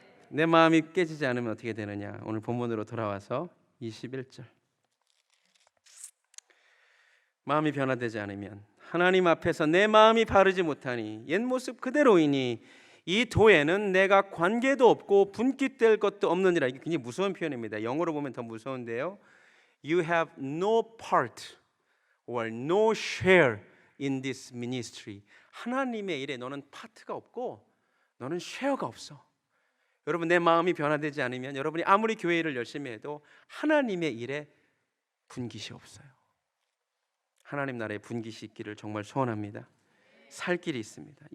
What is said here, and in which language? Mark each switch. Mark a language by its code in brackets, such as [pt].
[ko] 내 마음이 깨지지 않으면 어떻게 되느냐? 오늘 본문으로 돌아와서 21절. 마음이 변화되지 않으면 하나님 앞에서 내 마음이 바르지 못하니 옛 모습 그대로이니 이 도에는 내가 관계도 없고 분깃될 것도 없느니라. 이게 굉장히 무서운 표현입니다. 영어로 보면 더 무서운데요. [en] You have no part or no share in this ministry. [ko] 하나님의 일에 너는 파트가 없고 너는 쉐어가 없어. 여러분, 내 마음이 변화되지 않으면 여러분이 아무리 교회 일을 열심히 해도 하나님의 일에 분깃이 없어요. 하나님 나라에 분깃이 있기를 정말 소원합니다. 살 길이 있습니다.